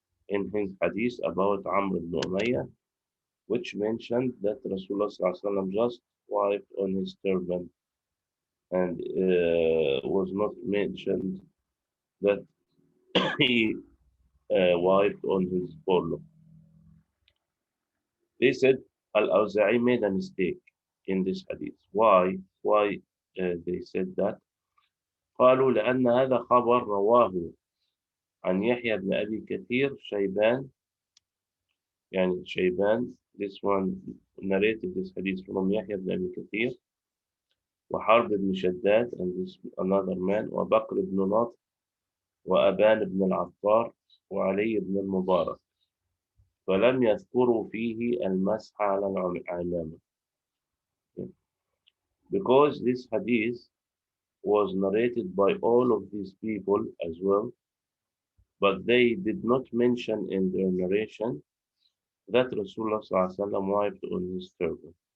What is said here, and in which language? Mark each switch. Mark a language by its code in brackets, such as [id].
[en] In his hadith about Amr ibn Umayyah, which mentioned that Rasulullah ﷺ just wiped on his turban and was not mentioned that he wiped on his forelock. They said Al-Awza'i made a mistake in this hadith. Why? Why they said that? [ar] قالوا لأن هذا خبر رواه عن يحيى بن أبي كثير شيبان. يعني شيبان, [en] this one narrated this hadith from [ar] يحيى بن أبي كثير وحرب بن شداد [en] and this another man [ar] وبكر بن نضر وأبان بن العطار وعلي بن المبارك فلم يذكروا فيه المسح على العمامة. [en] Because this hadith was narrated by all of these people as well, but they did not mention in their narration that Rasulullah ﷺ wiped on his turban.